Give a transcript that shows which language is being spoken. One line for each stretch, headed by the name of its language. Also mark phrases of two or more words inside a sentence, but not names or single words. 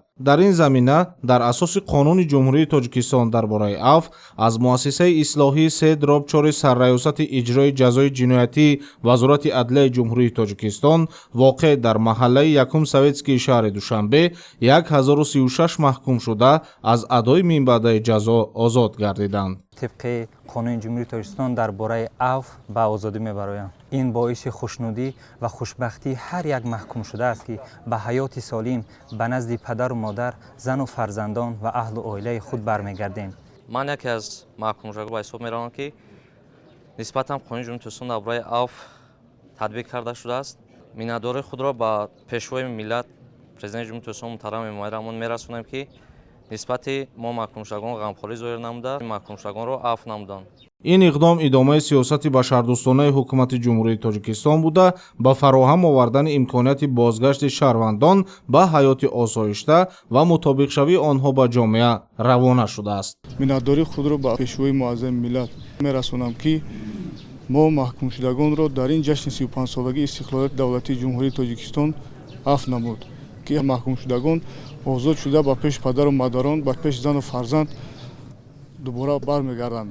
Tajik: дар ин замина дар асоси Қонуни ҷумҳурии Тоҷикистон дар бораи афв аз муассисаи ислоҳии Сеид Робчори сарраёсати иҷрои ҷазои ҷиноятии Вазорати адлияи ҷумҳурии Тоҷикистон воқеъ дар маҳаллаи 1 Советскии шаҳри Душанбе 1036 маҳкум шуда аз адои минбаъдаи ҷазо озод гардиданд. тибқи қонуни Ҷумҳурии Тоҷикистон дар бораи афв ба озодӣ мебароем. ин боиси хушнудӣ ва хушбахтии ҳар як маҳкум шуда аст ки ба ҳаёти солим ба назди падар ва модар, зан ва фарзандон ва аҳл ва оилаи худ бармегардем. ман яке аз маҳкум шудагон ба ҳисоб меравам ки нисбатан қонуни Ҷумҳурии Тоҷикистон дар бораи афв татбиқ карда шудааст. миннатдории худро ба Пешвои миллат Президенти Ҷумҳурии Тоҷикистон муҳтарам Эмомалӣ Раҳмон мерасонем ки нисбати мо маҳкум шудагон ғамхорӣ зоҳир намуда, маҳкум шудагонро афв намуданд. ин иқдом идомаи сиёсати башардӯстонаи ҳукумати ҷумҳурии Тоҷикистон буда ба фароҳам овардани имконияти бозгашти шаҳрвандон ба ҳаёти осоишта ва мутобиқшавии онҳо ба ҷомеа равона шудааст. миннатдории худро ба пешвои муаззами миллат мерасонам ки мо маҳкумшудагонро дар ин ҷашни 35-солагии истиқлолияти давлатии ҷумҳурии Тоҷикистон афв намуд ки маҳкумшудагон озод шуда ба пеш падару мадарон, ба пеш зану фарзанд дубора бармегарданд.